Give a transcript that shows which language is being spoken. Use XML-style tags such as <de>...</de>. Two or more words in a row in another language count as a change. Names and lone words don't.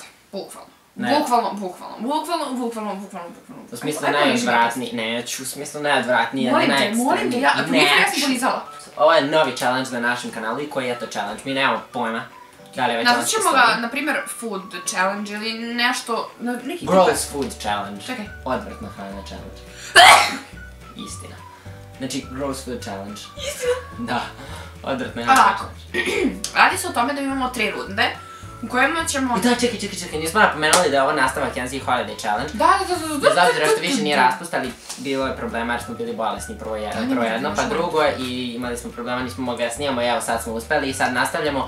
<hr>Bukvalno. Bukvalno. U smislu najodvratniji, neću, u smislu najodvratniji, molim te, ja sam polizala. Ovo je novi challenge na našem kanalu i koji je to challenge, mi nemamo pojma. Nazvat ćemo ga, na primjer,</hr> <en>food challenge</en> <hr>ili nešto...</hr> <en>Gross food challenge.</en> <hr>Čekaj. Odvratna hrana challenge. Istina. Znači,</hr> <en>gross food challenge.</en> <hr>Istina? Da. Odvratna hrana challenge. Radi se o tome da imamo 3 runde u kojima ćemo... I da, čekaj, nismo napomenuli da je ovo nastavak Janzi Holiday Challenge. Da.</hr> <sr>Bez obzira što više nije raspust, ali bilo je problema jer smo bili bolesni prvo jedno, pa drugo i imali smo problema, nismo mogli da snimamo i evo sad smo uspeli i sad nastavljamo.</sr>